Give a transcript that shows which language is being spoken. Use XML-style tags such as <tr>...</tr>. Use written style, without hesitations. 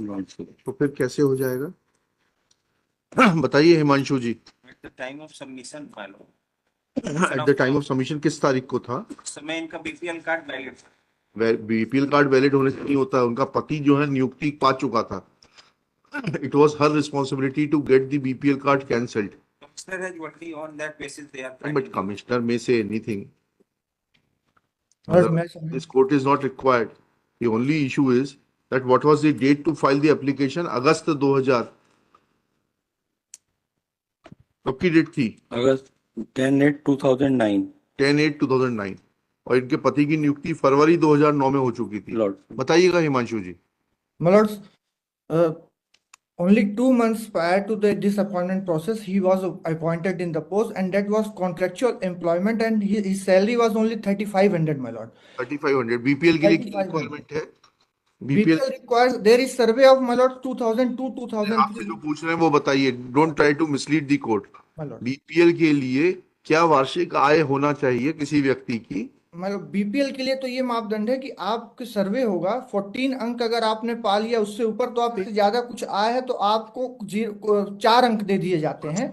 <hi>तो फिर कैसे हो जाएगा? बताइए हिमांशु जी।</hi> <en>at the time of submission file, at the time of submission</en> <hi>किस तारीख को था? समय इनका BPL card valid, BPL card valid होने से नहीं होता, उनका पति जो है नियुक्ति पा चुका था।</hi> <en>It was her responsibility to get the BPL card cancelled. Commissioner has only on that basis they are. But commissioner may say anything. This court is not required. The only issue is that what was the date to file the application?</en> <hi>अगस्त 2000। कब की date थी? अगस्त 10/8/2009। 10/8/2009 और इनके पति की नियुक्ति फरवरी 2009 में हो चुकी थी। बताइएगा हिमांशु जी।</hi> <en>My lords, only 2 months prior to the disappointment process, he was appointed in the post, and that was contractual employment, and his salary was only 3,500, my lord.</en> <hi>3,500 BPL के लिए क्या रिक्वायरमेंट है? BPL</hi> <en>BPL requires, there is survey of my lord 2002,</en> <hi>आपसे</hi> <en>2003,</en> <hi>जो पूछ रहे हैं वो बताइए,</hi> <en>Don't try to mislead the court. my lord.</en> <hi>BPL के लिए क्या वार्षिक आय होना चाहिए किसी व्यक्ति की? मतलब बीपीएल के लिए तो ये मापदंड है कि आपके सर्वे होगा 14 अंक, अगर आपने पा लिया उससे ऊपर तो आप, इससे ज्यादा कुछ आया है तो आपको 4 अंक दे दिए जाते हैं।</hi>